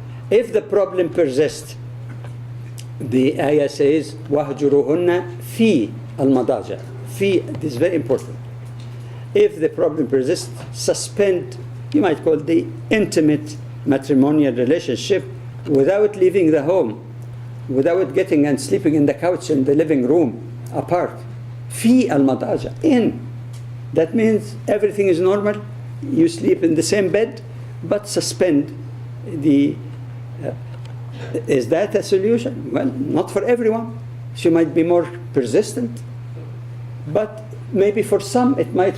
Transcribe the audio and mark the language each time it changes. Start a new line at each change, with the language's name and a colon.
English: If the problem persists, the ayah says,
Arabic: وَهْجُرُهُنَّ فِي الْمَضَاجِعِ.
English: This is very important. If the problem persists, suspend, you might call the intimate matrimonial relationship without leaving the home, without getting and sleeping in the couch in the living room apart.
Arabic: في المضاجع, in.
English: That means everything is normal. You sleep in the same bed, but suspend the. Is that a solution? Well, not for everyone. She might be more persistent, but maybe for some it might.